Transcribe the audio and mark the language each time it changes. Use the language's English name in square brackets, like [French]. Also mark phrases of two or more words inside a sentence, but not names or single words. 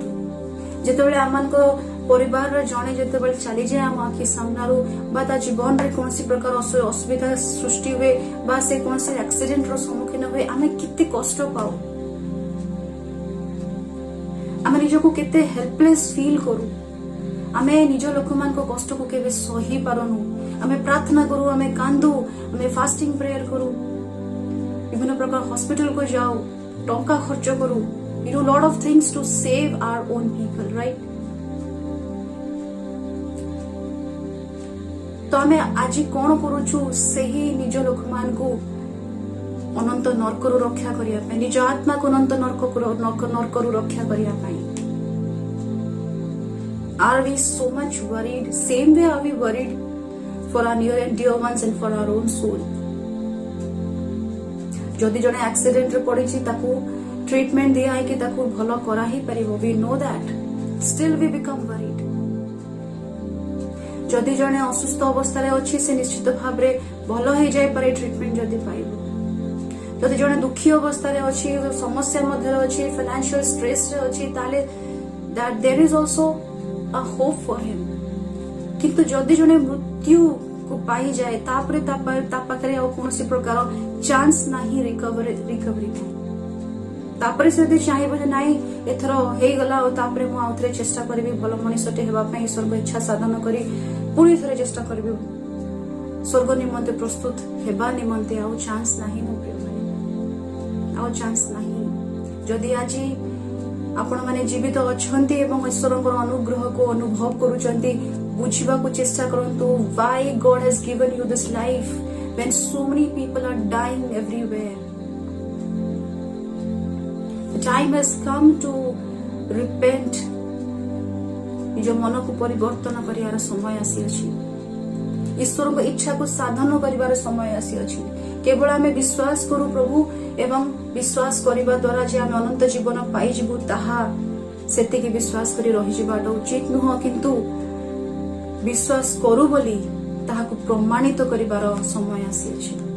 [Odia] ଯେତେବେଳେ ଆମମାନଙ୍କ ପରିବାରର ଜଣେ ଯେତେବେଳେ ଚାଲିଯାଏ ଆମ ଆଖି ସାମ୍ନାରୁ, ବା ତା ଜୀବନରେ କୌଣସି ପ୍ରକାର ଅସୁବିଧା ସୃଷ୍ଟି ହୁଏ, ବା ସେ କୌଣସି ଆକ୍ସିଡେଣ୍ଟର ସମ୍ମୁଖୀନ ହୁଏ, ଆମେ କେତେ କଷ୍ଟ ପାଉ, ଆମେ ନିଜକୁ କେତେ [English] helpless feel [Odia] କରୁ। ଆମେ ନିଜ ଲୋକମାନଙ୍କ କଷ୍ଟକୁ କେବେ ସହି ପାରୁନୁ। ଆମେ ପ୍ରାର୍ଥନା କରୁ, ଆମେ କାନ୍ଦୁ, ଆମେ [English] fasting prayer [Odia] କରୁ, ବିଭିନ୍ନ ପ୍ରକାର ହସ୍ପିଟାଲକୁ ଯାଉ, ଟଙ୍କା ଖର୍ଚ୍ଚ କରୁ, [English] we do lot of things to save our own people, right? [Odia] ତ ଆମେ ଆଜି କଣ କରୁଛୁ? ସେହି ନିଜ ଲୋକମାନଙ୍କୁ ଅନନ୍ତ ନର୍କରୁ ରକ୍ଷା କରିବା ପାଇଁ, ନିଜ ଆତ୍ମାକୁ ଅନନ୍ତ ନର୍କରୁ ରକ୍ଷା କରିବା ପାଇଁ। [English] Are we so much worried? Same way are we worried for our near and dear ones and for our own soul? [Odia] ଯଦି ଜଣେ ଆକ୍ସିଡେଣ୍ଟରେ ପଡିଛି ତାକୁ ଟ୍ରିଟମେଣ୍ଟ ଦିଆ ହେଇକି ତାକୁ ଭଲ କରା ହିଁ ପାରିବ, [English] we know that, still we become worried. [Odia] ଯଦି ଜଣେ ଅସୁସ୍ଥ ଅବସ୍ଥାରେ ଅଛି ସେ ନିଶ୍ଚିତ ଭାବରେ ଭଲ ହେଇଯାଇପାରେ ଟ୍ରିଟମେଣ୍ଟ ଯଦି ପାଇବ। ଯଦି ଜଣେ ଦୁଃଖୀ ଅବସ୍ଥାରେ ଅଛି, ସମସ୍ୟା ମଧ୍ୟରେ ଅଛି, ଫାଇନାନ୍ସିଆଲ ଷ୍ଟ୍ରେସରେ ଅଛି, ତାହେଲେ [English] there is also a hope for him. [Odia] କିନ୍ତୁ ଯଦି ଜଣେ ମୃତ୍ୟୁକୁ ପାଇଯାଏ ତାପରେ ତା ପାଖରେ ଆଉ କୌଣସି ପ୍ରକାର ଚାନ୍ସ ନାହିଁ ରିକଭରି ପାଇଁ, ତାପରେ ସେ ଯଦି ଚାହିଁବ ଯେ ନାଇଁ ଏଥର ହେଇଗଲା ଆଉ ତାପରେ ମୁଁ ଆଉ ଥରେ ଚେଷ୍ଟା କରିବି ଭଲ ମଣିଷଟେ ହେବା ପାଇଁ, ଈଶ୍ୱରଙ୍କ ଇଚ୍ଛା ସାଧନ କରି ପୁଣି ଥରେ ଚେଷ୍ଟା କରିବି ସ୍ୱର୍ଗ ନିମନ୍ତେ ପ୍ରସ୍ତୁତ ହେବା ନିମନ୍ତେ, ଆଉ ଚାନ୍ସ ନାହିଁ ମୋ ପ୍ରିୟମାନେ, ଆଉ ଚାନ୍ସ ନାହିଁ। ଯଦି ଆଜି ଆପଣମାନେ ଜୀବିତ ଅଛନ୍ତି ଏବଂ ଈଶ୍ୱରଙ୍କର ଅନୁଗ୍ରହକୁ ଅନୁଭବ କରୁଛନ୍ତି, ବୁଝିବାକୁ ଚେଷ୍ଟା କରନ୍ତୁ [English] why God has given you this life when so many people are dying everywhere. The time has come to repent. [Odia] ନିଜ ମନକୁ ପରିବର୍ତ୍ତନ କରିବାର ସମୟ ଆସିଅଛି, ଈଶ୍ୱରଙ୍କ ଇଚ୍ଛାକୁ ସାଧନ କରିବାର ସମୟ ଆସିଅଛି। କେବଳ ଆମେ ବିଶ୍ୱାସ କରୁ ପ୍ରଭୁ ଏବଂ ବିଶ୍ୱାସ କରିବା ଦ୍ୱାରା ଯେ ଆମେ ଅନନ୍ତ ଜୀବନ ପାଇଯିବୁ ତାହା ସେତିକି ବିଶ୍ୱାସ କରି ରହିଯିବାଟା ଉଚିତ ନୁହଁ, କିନ୍ତୁ ବିଶ୍ୱାସ କରୁ ବୋଲି ତାହାକୁ ପ୍ରମାଣିତ କରିବାର ସମୟ ଆସିଅଛି।